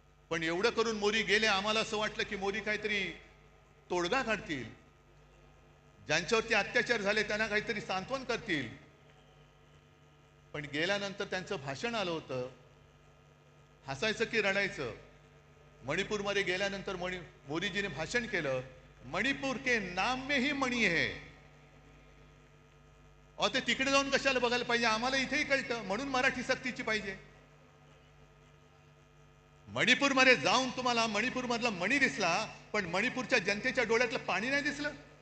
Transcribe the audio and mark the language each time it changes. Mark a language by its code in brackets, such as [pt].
[mr] पण एवढं करून मोदी गेले. आम्हाला असं वाटलं की मोदी काहीतरी तोडगा काढतील, ज्यांच्यावरती अत्याचार झाले त्यांना काहीतरी सांत्वन करतील. पण गेल्यानंतर त्यांचं भाषण आलं होतं. हसायचं की रडायचं. मणिपूरमध्ये गेल्यानंतर मोदीजीने भाषण केलं, [hi] मणिपूर के नाम में ही मणी है. [mr] ते तिकडे जाऊन कशाला बघायला पाहिजे? आम्हाला इथेही कळतं. म्हणून मराठी सक्तीची पाहिजे. मणिपूरमध्ये जाऊन तुम्हाला मणिपूरमधला मणी दिसला, पण मणिपूरच्या जनतेच्या डोळ्यातलं पाणी नाही दिसलं.